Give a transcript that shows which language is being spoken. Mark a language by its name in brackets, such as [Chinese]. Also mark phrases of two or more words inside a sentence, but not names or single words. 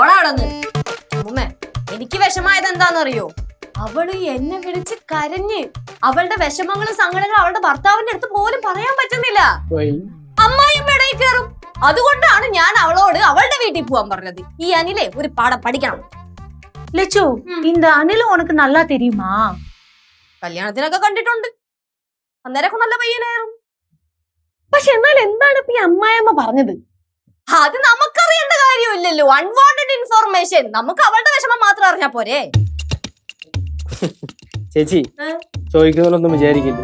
[Malayalam] എനിക്ക് വിഷമായത് എന്താണെന്നറിയോ? അവള് എന്നെ വിളിച്ച് കരഞ്ഞ് അവളുടെ വിഷമങ്ങളും സങ്കടങ്ങളും അവളുടെ ഭർത്താവിന്റെ അടുത്ത് പോലും പറയാൻ പറ്റുന്നില്ല. അമ്മായിയമ്മയുടെ കയറും. അതുകൊണ്ടാണ് ഞാൻ അവളോട് അവളുടെ വീട്ടിൽ പോവാൻ പറഞ്ഞത്. ഈ അനിലെ ഒരു പാഠം പഠിക്കണം. [Tamil] லெச்சு, இந்த அனில் உனக்கு நல்லா தெரியுமா? [Malayalam] കല്യാണത്തിനൊക്കെ കണ്ടിട്ടുണ്ട്. അന്നേരമൊക്കെ നല്ല പയ്യനായിരുന്നു. പക്ഷെ എന്നാൽ എന്താണ് ഇപ്പൊ ഈ അമ്മായിയമ്മ പറഞ്ഞത്? അത് നമുക്കറിയേണ്ട കാര്യമില്ലല്ലോ. [English] unwanted information. [Malayalam] നമുക്ക് അവളുടെ വിഷമം മാത്രം അറിഞ്ഞാ പോരെ. ചേച്ചി ചോദിക്കുന്നതൊന്നും വിചാരിക്കില്ല.